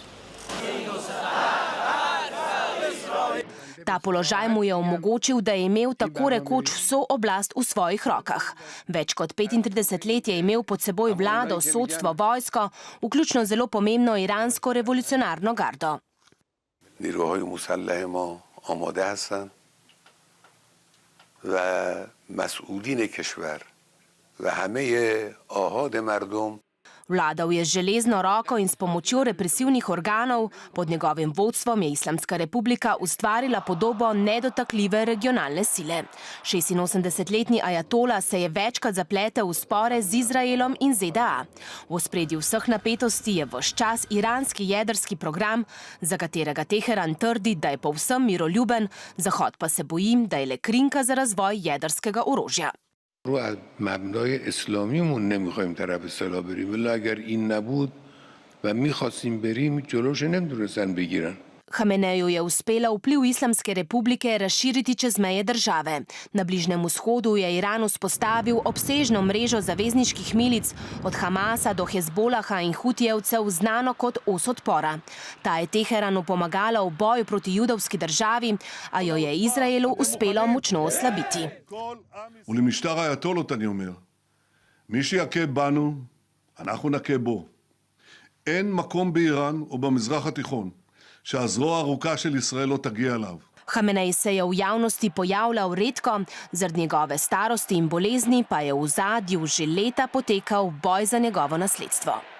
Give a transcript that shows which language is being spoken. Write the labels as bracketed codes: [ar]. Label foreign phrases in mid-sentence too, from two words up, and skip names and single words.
[sl] Ta položaj mu je omogočil, da je imel tako rekoč vso oblast v svojih rokah. Več kot 35 let je imel pod seboj vlado, sodstvo, vojsko, vključno zelo pomembno iransko revolucionarno gardo. [fa] نیروهای مسلح ما آماده هستند و مسئولین کشور و همه آحاد مردم. [sl] Vladal je z železno roko in s pomočjo represivnih organov. Pod njegovim vodstvom je Islamska republika ustvarila podobo nedotakljive regionalne sile. 86-letni ajatola se je večkrat zapletel v spore z Izraelom in ZDA. V ospredju vseh napetosti je ves čas iranski jedrski program, za katerega Teheran trdi, da je povsem miroljuben, Zahod pa se boji, da je le krinka za razvoj jedrskega orožja. [fa] رو از مبنای اسلامیمون نمیخوایم طرف سلاح بریم ولی اگر این نبود و میخواستیم بریم جلوش نمیتونستن بگیرن. [sl] Hameneju je uspelo vpliv Islamske republike razširiti čez meje države. Na Bližnjem vzhodu je Iran vzpostavil obsežno mrežo zavezniških milic, od Hamasa do Hezbolaha in Hutijevcev, znano kot os odpora. Ta je Teheranu pomagala v boju proti judovski državi, a jo je Izraelu uspelo močno oslabiti. [he] ולמשטר האייתולות אני אומר, מי שיכה בנו, אנחנו נכה בו. אין מקום באיראן או במזרח התיכון שהזרוע הארוכה של ישראל לא תגיע אליו. [sl] Hamenej se je v javnosti pojavljal redko, zaradi njegove starosti in bolezni pa je v ozadju že leta potekal boj za njegovo nasledstvo.